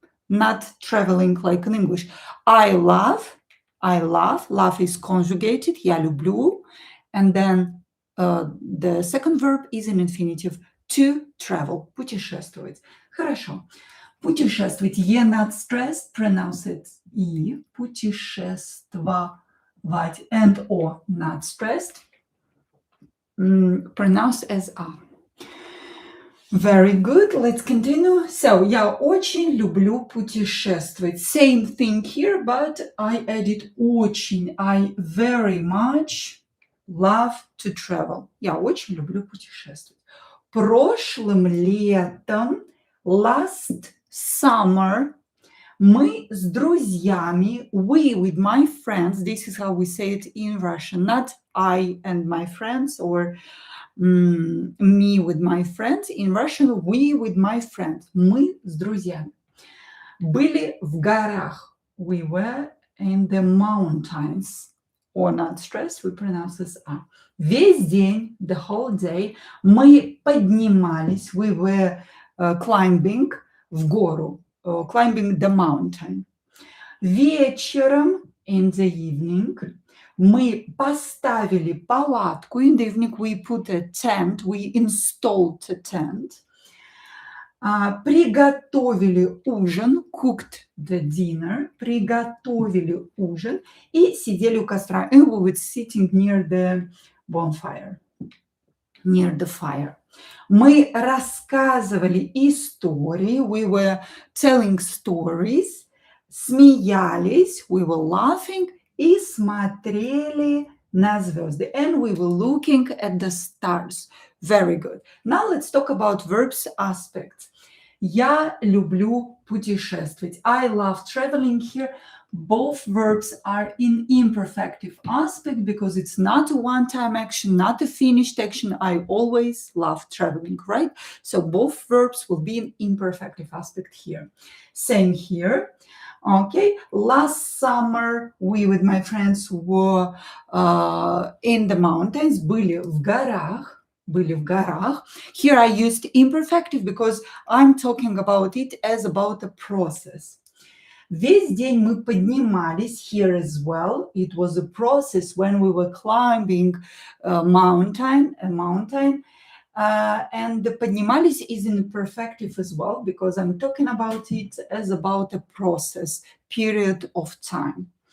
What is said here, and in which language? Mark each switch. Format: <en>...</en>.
<en>Not traveling like in English. I love, love is conjugated,</en> <ru>я люблю,</ru> <en>and then the second verb is in infinitive, to travel, путешествовать.</en> <ru>Хорошо.</ru> <en>Путешествовать, e not stressed, pronounce it и, путешествовать, and o not stressed, pronounce as a. Very good. Let's continue.</en> <ru>So, я очень люблю путешествовать.</ru> <en>Same thing here, but I added очень. I very much love to travel.</en> <ru>Я очень люблю путешествовать. Прошлым летом,</ru> <en>last summer,</en> <ru>мы с друзьями,</ru> <en>we with my friends, this is how we say it in Russian, not I and my friends or me with my friends. In Russian, we with my friends.</en> <ru>Мы с друзьями. Были в горах.</ru> <en>We were in the mountains. Or not stressed, we pronounce this a.</en> <ru>Весь день,</ru> <en>the whole day,</en> <ru>мы поднимались.</ru> <en>We were climbing</en> <ru>в гору.</ru> <en>Climbing the mountain.</en> <ru>Вечером,</ru> <en>in the evening,</en> <ru>мы поставили палатку.</ru> <en>In the evening, we put a tent. We installed a tent.</en> <ru>Приготовили ужин.</ru> <en>Cooked the dinner.</en> <ru>Приготовили ужин. И сидели у костра.</ru> <en>And we were sitting near the bonfire. Near the fire.</en> <ru>Мы рассказывали истории.</ru> <en>We were telling stories.</en> <ru>Смеялись.</ru> <en>We were laughing.</en> <ru>И смотрели на звезды.</ru> <en>And we were looking at the stars. Very good. Now let's talk about verbs aspects.</en> <ru>Я люблю путешествовать.</ru> <en>I love traveling here. Both verbs are in imperfective aspect because it's not a one-time action, not a finished action. I always love traveling, right? So both verbs will be in imperfective aspect here. Same here. Okay, last summer we with my friends were in the mountains,</en> <ru>были в горах.</ru> <en>Here I used imperfective because I'm talking about it as about a process.</en> <ru>Весь день мы поднимались,</ru> <en>here as well. It was a process when we were climbing a mountain. And the поднимались is in perfective as well because I'm talking about it as about a process, period of time.</en>